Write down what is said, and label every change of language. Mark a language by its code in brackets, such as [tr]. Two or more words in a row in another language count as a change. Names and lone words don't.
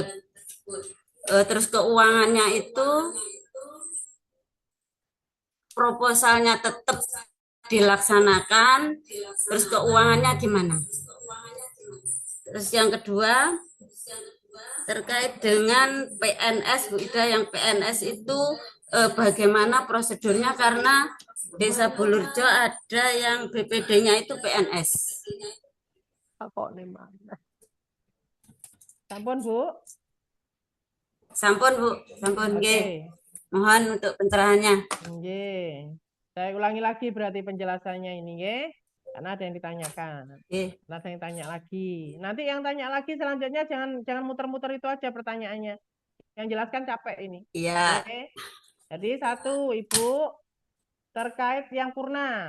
[id] Terus keuangannya itu proposalnya tetap dilaksanakan, terus keuangannya gimana? Terus yang kedua terkait dengan PNS Bu Ida, yang PNS itu bagaimana prosedurnya, karena Desa Bulurejo ada yang BPD-nya itu PNS. [jv] Sampun Bu? Sampun Bu, sampun nggih. [id] Mohon untuk pencerahannya. Nggih. Saya ulangi lagi berarti penjelasannya ini nggih. Karena ada yang ditanyakan. Ada yang tanya lagi. Nanti yang tanya lagi selanjutnya jangan muter-muter itu aja pertanyaannya. Yang jelaskan capek ini. Iya. Jadi 1 Ibu terkait yang purna.